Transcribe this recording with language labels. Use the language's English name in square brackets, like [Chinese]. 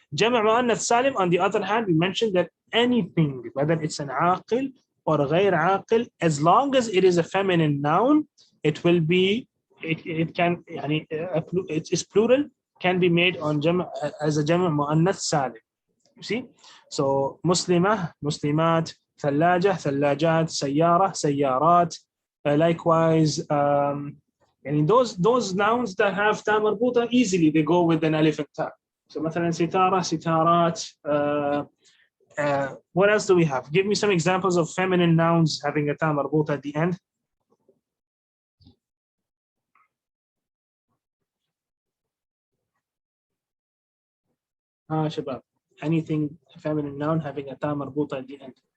[English] جمع مؤنث سالم, on the other hand, we mentioned that anything, whether it's an عاقل or غير عاقل, as long as it is a feminine noun, it will be, it can, يعني, it's plural, can be made on as a جمع مؤنث سالم. You see? [Arabic] So مسلمة, مسلمات, ثلاجة, ثلاجات, سيارة, سيارات. [English] Likewise, and those nouns that have ta marbuta, easily they go with an alif and ta. So مثلا ستارة, ستارات. What else do we have? Give me some examples of feminine nouns having a ta marbuta at the end. شباب, anything feminine noun having a ta marbuta at the end.